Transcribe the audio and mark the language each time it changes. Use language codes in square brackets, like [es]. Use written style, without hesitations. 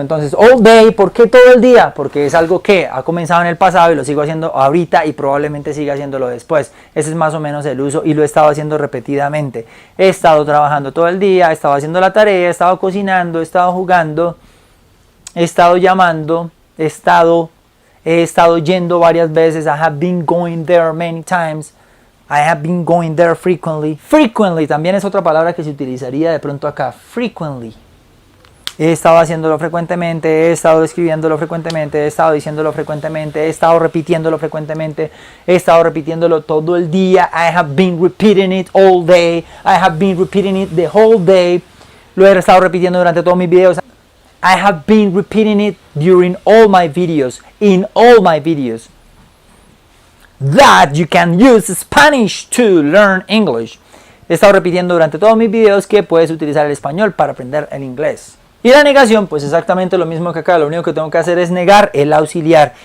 [es] Entonces, all day, ¿por qué todo el día? Porque es algo que ha comenzado en el pasado y lo sigo haciendo ahorita y probablemente siga haciéndolo después. Ese es más o menos el uso y lo he estado haciendo repetidamente. He estado trabajando todo el día, he estado haciendo la tarea, he estado cocinando, he estado jugando, he estado llamando, he estado yendo varias veces. [en] I have been going there many times. I have been going there frequently. [es] Frequently también es otra palabra que se utilizaría de pronto acá. Frequently. He estado haciéndolo frecuentemente, he estado escribiéndolo frecuentemente, he estado diciéndolo frecuentemente, he estado repitiéndolo frecuentemente, he estado repitiéndolo todo el día. [en] I have been repeating it all day. I have been repeating it the whole day. [es] Lo he estado repitiendo durante todos mis videos. [en] I have been repeating it during all my videos, in all my videos. That you can use Spanish to learn English. [es] He estado repitiendo durante todos mis videos que puedes utilizar el español para aprender el inglés. Y la negación, pues exactamente lo mismo que acá, lo único que tengo que hacer es negar el auxiliar.